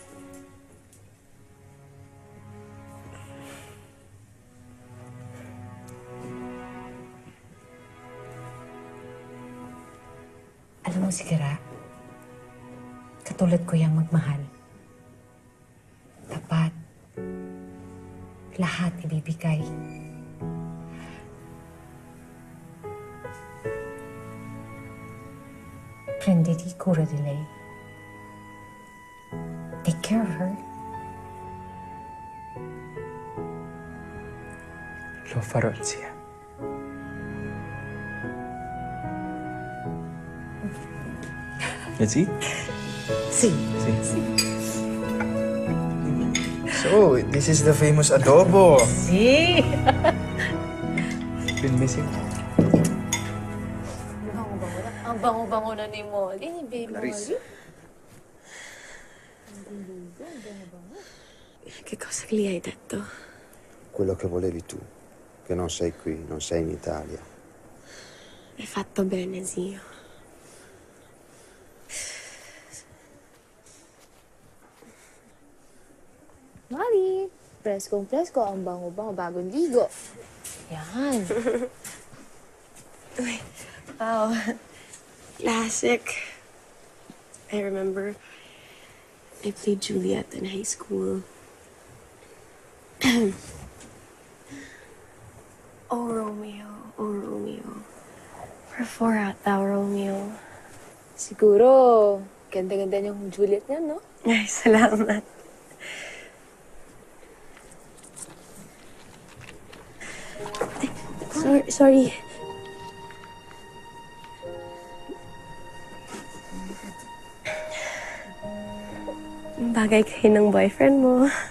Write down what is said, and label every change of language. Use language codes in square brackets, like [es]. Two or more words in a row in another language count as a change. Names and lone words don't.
[tl] Alam mo si Gara, katulad ko yung magmahal. Tapat. Lahat ibibigay. [it] Prenditi cura di lei. [en] Take care of her. [it] Lo farò, zia. [en] Let's eat? [it] Sì. [en] So, this is the famous adobo. [it] Sì. [en] Been missing. [tl] Ang bango-bango na ni Molly, ni Baby Clarice. [it] Molly. Che cosa gli hai detto? Quello che volevi tu, che non sei qui, non sei in Italia. Hai fatto bene, zio. [tl] Molly, preskong-presko, ang bango-bango, bagong ligo. Yan. [en] Wow. Classic. I remember I played Juliet in high school. Oh, Romeo. Oh, Romeo. Wherefore art thou, Romeo? [tl] Siguro, ganda-ganda niyong Juliet niya, no? Ay, salamat. Sorry. Bagay kayo ng boyfriend mo.